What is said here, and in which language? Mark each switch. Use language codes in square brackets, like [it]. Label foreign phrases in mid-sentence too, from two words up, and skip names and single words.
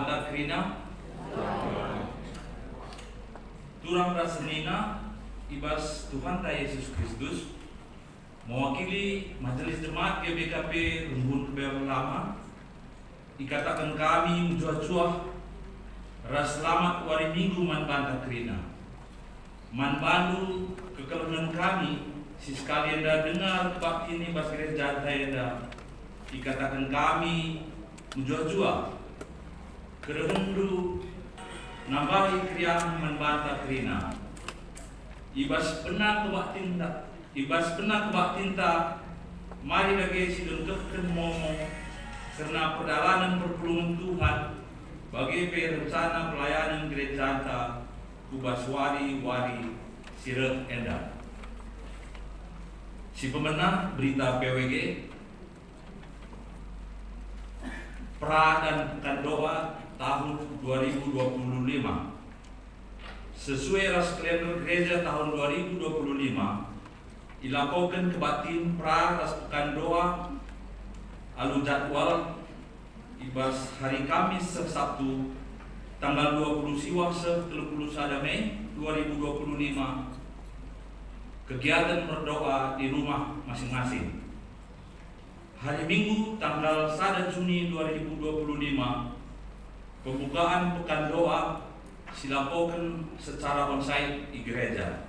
[btx] Krina Turang Rasenina Ibas Tuhan Yesus Kristus mewakili Majelis Jemaat GBKP Rumbun Kebayoran Lama ikatakan kami menjuah-juah ras selamat wari minggu man banta Krina man bandu kekelunan kami si sekalian dah dengar bab ini bas gereja dah ikatakan kami menjuah-juah kerendu nambahi kriang man banta Krina ibas pernah kebak tinta mari lagi sidengkehkan momo karena perjalanan perpulungan Tuhan bagi [id] rencana pelayanan gereja [btx] anta kubas wari sireh enda si pemenang berita PWG [id] pra dan pekan doa tahun 2025 sesuai ras kalender gereja tahun 2025 dilakukan kebatin pra ras pekan doa alu jadwal ibas hari Kamis Sabtu tanggal 20 Siwah 31 Mei 2025 kegiatan berdoa di rumah masing-masing. Hari Minggu tanggal 1 Juni 2025 pembukaan pekan doa dilakukan secara onsite di gereja.